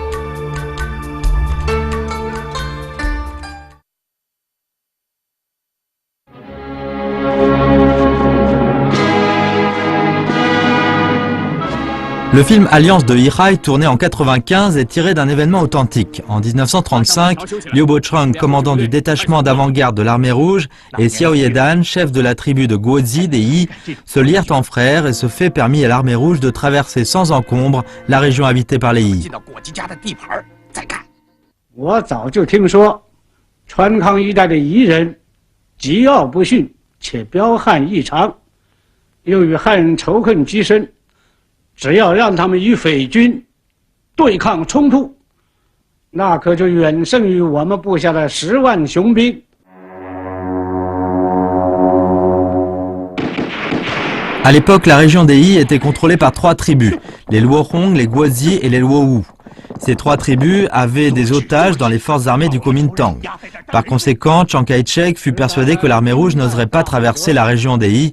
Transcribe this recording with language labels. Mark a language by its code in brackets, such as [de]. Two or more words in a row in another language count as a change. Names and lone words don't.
[fr] Le film Alliance de Yihai, tourné en 1995, est tiré d'un événement authentique. En 1935, Liu Bocheng, commandant du détachement d'avant-garde de l'armée rouge, et Xiao Yedan, chef de la tribu de Guozi des Yi, se lierent en frères et ce fait permit à l'armée rouge de traverser sans encombre la région habitée par les Yi. [zh] 我早就听说，川康一带的彝人桀骜不驯，且彪悍异常，又与汉人仇恨极深。只要让他们与匪军对抗冲突，那可就远胜于我们部下的10万雄兵。 [fr] À l'époque, la région des Yi était contrôlée par 3 tribus, les Luohong, les Guozi et les Luowu. Ces 3 tribus avaient des otages dans les forces armées du Kuomintang. Par conséquent, Chiang Kai-shek fut persuadé que l'armée rouge n'oserait pas traverser la région des Yi.